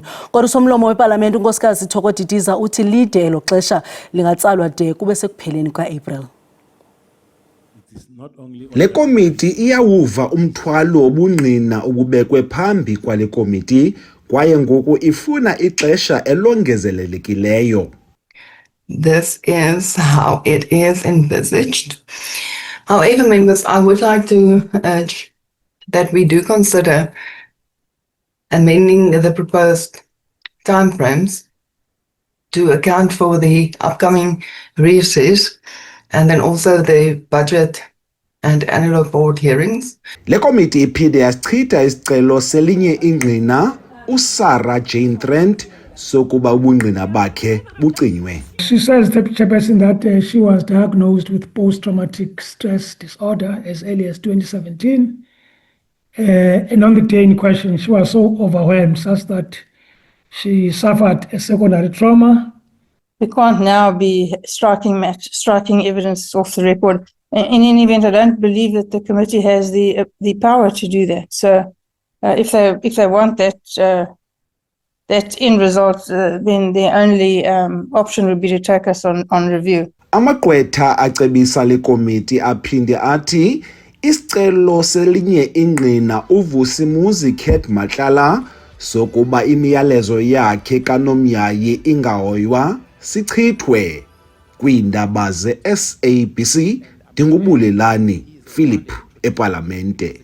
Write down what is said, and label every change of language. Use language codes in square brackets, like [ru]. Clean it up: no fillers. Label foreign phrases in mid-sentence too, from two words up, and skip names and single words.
[xh] Kodwa usomlomo weParlamente uNkosikazi Thoko Didiza uthi lide elo xesha lingatsalwa de kube sekupheleni kaApril. Le komiti iyawuva umthwalo wobungqina ububekwe phambi kwale komiti kwaye ngoku ifuna ixesha elongezelelekileyo. [en] This is how it is envisaged. However, members, I would like to urge that we do consider amending the proposed timeframes to account for the upcoming recess and then also the budget and annual board hearings. [xh] Le komiti iphinde yasichitha isicelo selinye ingqina uSarah Jane Trent sokuba ubungqina bakhe bucinywe. [en] She says, Deputy Chairperson, that she was diagnosed with post-traumatic stress disorder as early as 2017. And on the day in question, she was so overwhelmed such that she suffered a secondary trauma. We can't now be striking evidence off the record. In any event, I don't believe that the committee has the power to do that. So if they want that end result, then the only option would be to take us on review. [xh] Amagqwetha acebisa le komiti aphinde athi isicelo selinye ingqina uVusimuzi Kate Matlala sokuba imiyalezo yakhe kaNomyayi ingahoywa sichithwe. Kwiindaba ze-SABC Ndingubulelani Philip eParlamente.